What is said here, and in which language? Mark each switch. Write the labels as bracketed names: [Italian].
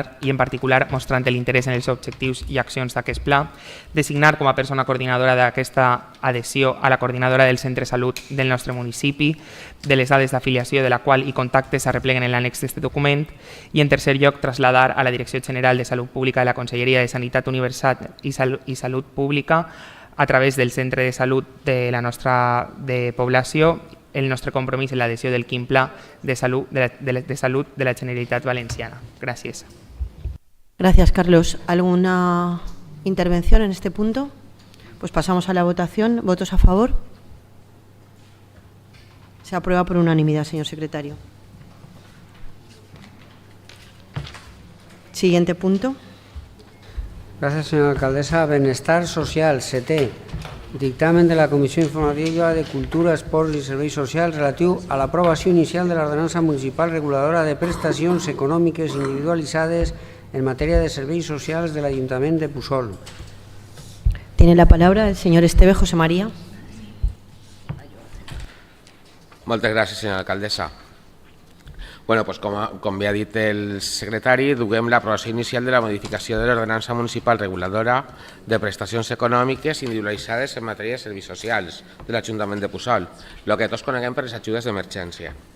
[Catalan] en particular mostrant l'interès en els objectius i accions d'aquest pla, designar com a persona coordinadora d'aquesta adhesió a la coordinadora del centre de salut del nostre municipi, de les dades d'afiliació de la qual i contactes s'arrepleguen en l'annex d'aquest document, i en tercer lloc traslladar a la Direcció General de Salut Pública de la Conselleria de Sanitat Universal i Salut Pública a través del centre de salut de la nostra població el nostre compromís en l'adhesió del quin Pla de Salut de la Generalitat Valenciana. Gràcies. [Spanish] Gracias, Carlos. ¿Alguna intervención en este punto? Pues pasamos a la votación. ¿Votos a favor? Se aprueba por unanimidad, señor secretario. Siguiente punto. [Catalan] Gràcies, senyora alcaldessa. Benestar social, setè. Dictamen de la Comissió Informativa de Cultura, Esports i Serveis Socials relatiu a l'aprovació inicial de l'Ordenança Municipal Reguladora de Prestacions Econòmiques Individualitzades en matèria de serveis socials de l'Ajuntament de Puçol. [Spanish] Tiene la palabra el señor Esteve José María. [Catalan] Moltes gràcies, senyora alcaldessa. Bueno, doncs com bé ha dit el secretari, duguem l'aprovació inicial de la modificació de l'ordenança municipal reguladora de prestacions econòmiques individualitzades en matèria de serveis socials de l'Ajuntament de Puçol, el que tots coneguem per les ajudes d'emergència.